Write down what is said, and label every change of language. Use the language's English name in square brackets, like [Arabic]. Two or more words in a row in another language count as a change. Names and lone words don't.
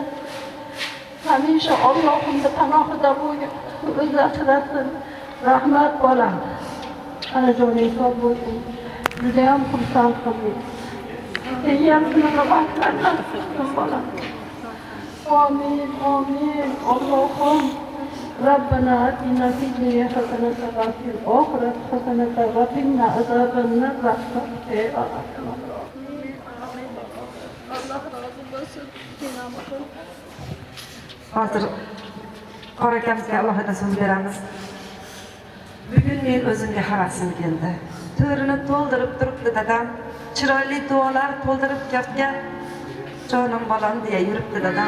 [Uzbek] Hamisha Allohimni panohida bo'lib, o'zi asrasin. Rahmat bolam. Ana joying sog' bo'lsin. Judayam xursand qilding. Sen ham shuni bolam. Amin, amin. [Arabic] Allohim ربنا آتنا في الدنيا حسنة وفي الآخرة حسنة وقنا عذاب النار. [Turkish] Ey Allah. Allah razı olsun. [Uzbek] Hozir qora akamizga alohida so'z beramiz. Bugun men o'zimga havasim keldi. To'rini to'ldirib turibdi dadam. Chiroyli duolar to'ldirib gapga jonim bolam deya yuribdi dadam.